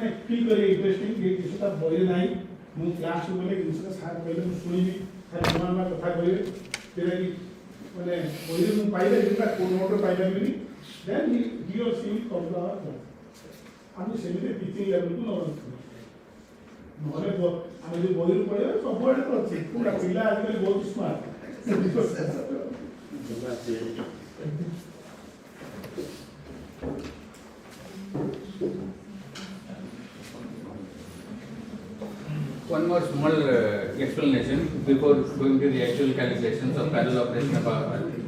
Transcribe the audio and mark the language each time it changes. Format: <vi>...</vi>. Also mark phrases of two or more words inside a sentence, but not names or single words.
<or>ଫିଲ୍ କରିବେ ଇଣ୍ଟରେଷ୍ଟିଂ ଏ ଜିନିଷଟା ବହିରେ ନାହିଁ ମୁଁ କ୍ଲାସ୍କୁ ଗଲେ ଜିନିଷଟା ସାର୍ କହିଲେ ମୁଁ ଶୁଣିବି ସାର୍ ନୂଆ ନୂଆ କଥା କହିବେ ଯେଉଁଟା କି ମାନେ ବହିରେ ମୁଁ ପାଇଲେ ଯେଉଁଟା କୋଉ ନୋଟ୍ରେ ପାଇପାରିବିନି</or> <en>then he or she come to our class</en> <or>ଆମେ ସେମିତି</or> <en>teaching levelku</en> <or>ନେଉନଥିଲୁ ନହେଲେ ଆମେ ଯେଉଁ ବହିରୁ ପଢ଼ିବା ସବୁଆଡ଼େ ତ ଅଛି ପୁରା ପିଲା ଆଜିକାଲି ବହୁତ ସ୍ମାର୍ଟ</or> <en>One more small explanation before going to the actual calculations of parallel operation of power.</en>